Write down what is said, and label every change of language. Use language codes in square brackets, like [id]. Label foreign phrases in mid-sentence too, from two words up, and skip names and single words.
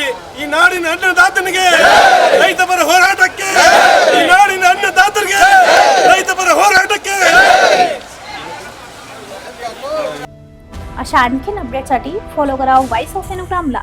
[kn] ಈ ನಾಡಿನ ಅನ್ನದಾತನಿಗೆ, ರೈತ ಪರ ಹೋರಾಟಕ್ಕೆ, ಈ ನಾಡಿನ ಅನ್ನದಾತರಿಗೆ, ರೈತ ಪರ ಹೋರಾಟಕ್ಕೆ. [mr] अशा आणखीन अपडेटसाठी फॉलो करा व्हॉइस ऑफ एनोग्रामला.